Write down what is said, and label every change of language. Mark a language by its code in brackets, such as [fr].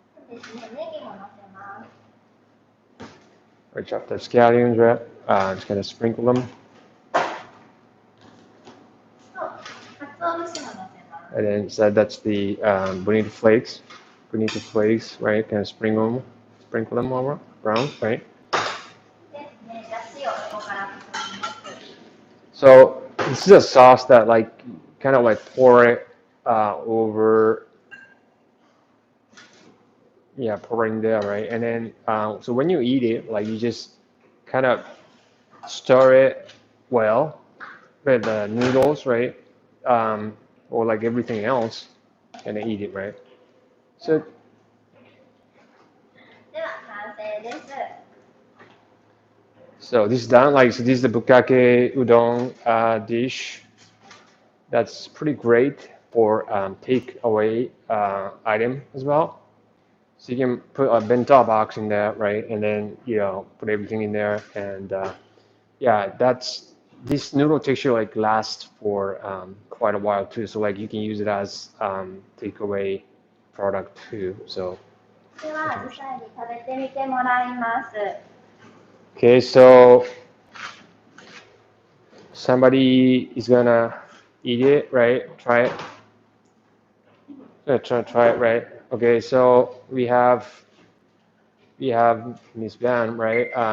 [ja] ですね、ネギものせます。 [en] or chop the scallions, right? Just kind of sprinkle them, [ja] と、鰹節ものせます。 [en] and then so that's the bonito flakes, right? Kind of sprinkle them over brown, right? [ja] で、だしをそこから注ぎます。 [en] So this is a sauce that like kind of like pour it over, yeah, pour it in there, right? And then so when you eat it, like you just kind of stir it well with the noodles, right? Or like everything else, and then eat it, right? So [ja] では完成です。 [en] so this is done. Like so, this is the bukake udon dish. That's pretty great for takeaway item as well. So you can put a bento box in there, right? And then put everything in there, and yeah, that's this noodle texture like lasts for quite a while too. So like you can use it as takeaway product too. So [ja] では実際に食べてみてもらいます。 [en] okay, so somebody is gonna eat it, right? Try it. Try it, right? Okay, so we have Miss Van, right?